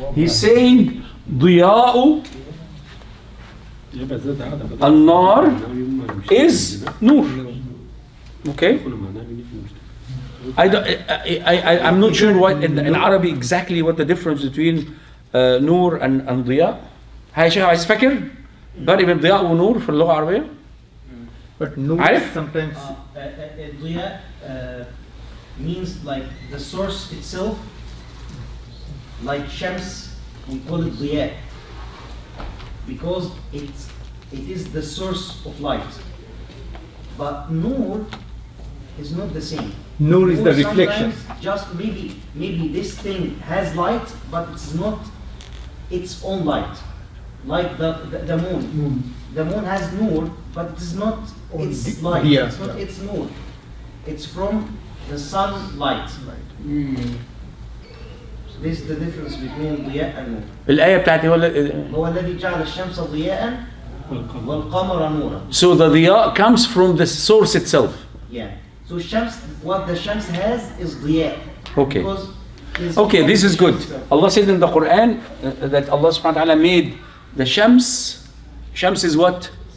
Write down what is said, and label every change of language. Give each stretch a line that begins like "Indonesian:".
English: He's saying Diya'u an-nar is nur. Okay? I'm not sure what in Arabic exactly what the difference between nur and ضياء.
Arabic: هاي شيء عايز فاكر؟ فرق بين ضياء ونور في اللغة العربية؟
English: But no,
Arabic: عارف؟
English: sometimes Diya means like the source itself, like Shams, we call it Diya because it is the source of light. But Nur is not the same. Nur is the Nur reflection. sometimes just maybe this thing has light, but it's not its own light. Like the moon. The moon has Nur, but it is not its light. Diya. It's not its Nur. It's from the sun light. This is the difference between ضياء and نور.
Arabic: الآية بتاعتي هو هو الذي جعل الشمس ضياء والقمر نورا.
English: So the ضياء comes from the source itself. Yeah. So Shams, what the Shams has is ضياء. Okay. Because it's Okay, this is good. itself. Allah said in the Quran that Allah subhanahu wa ta'ala made the Shams. Shams is what?